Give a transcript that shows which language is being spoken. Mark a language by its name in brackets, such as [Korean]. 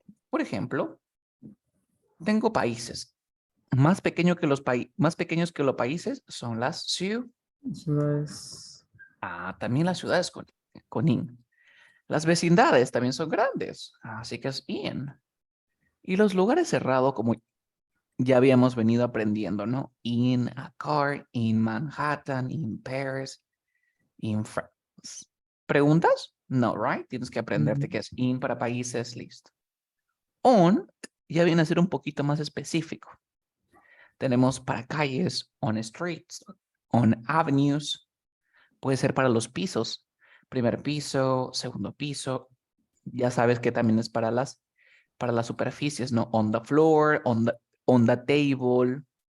[Spanish] Por ejemplo, tengo países. Más pequeños que los países son las ciudades. [English] So that's [Spanish] También las ciudades con in. Las vecindades también son grandes, así que es in. Y los lugares cerrados, como ya habíamos venido aprendiendo, ¿no? [English] In a car, in Manhattan, in Paris, in France. [Spanish] ¿Preguntas? No, [English] right? [Spanish] Tienes que aprenderte que es in para países, listo. On ya viene a ser un poquito más específico. Tenemos para calles, [English] on streets, on avenues. [Spanish] Puede ser para los pisos. Primer piso, segundo piso. Ya sabes que también es para las superficies, ¿no? [English] On the floor, on the table.